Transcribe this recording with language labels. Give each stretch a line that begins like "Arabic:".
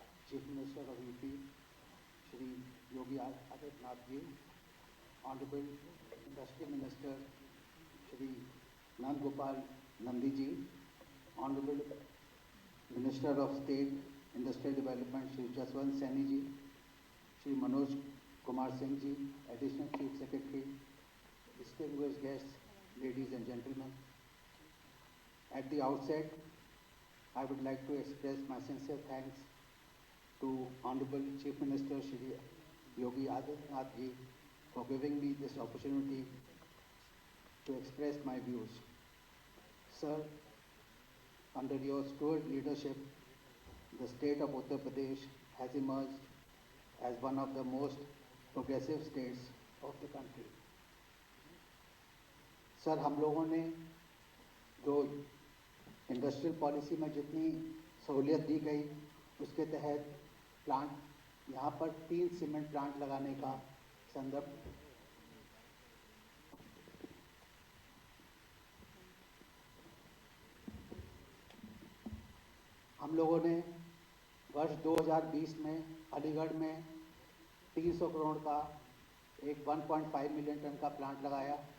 English: Chief minister of UP Shri Yogi Adityanath ji, honourable industry minister Shri Nand Gopal Nandi ji, honourable minister of state industrial development Shri Jaswant Saini ji, Shri Manoj Kumar Singh ji, additional chief secretary, distinguished guests, ladies and gentlemen. At the outset, I would like to express my sincere thanks to Honorable Chief Minister Shri Yogi Adityanath ji for giving me this opportunity to express my views. Sir, under your steward leadership, the state of Uttar Pradesh has emerged as one of the most progressive states of the country.
Hindi: Sir, हम लोगों ने जो industrial policy में जितनी सहूलियत दी गई, उसके तहत प्लांट यहाँ पर 3 सीमेंट प्लांट लगाने का संदर्भ हम लोगों ने वर्ष 2020 में अलीगढ़ में 300 करोड़ का एक 1.5 मिलियन टन का प्लांट लगाया।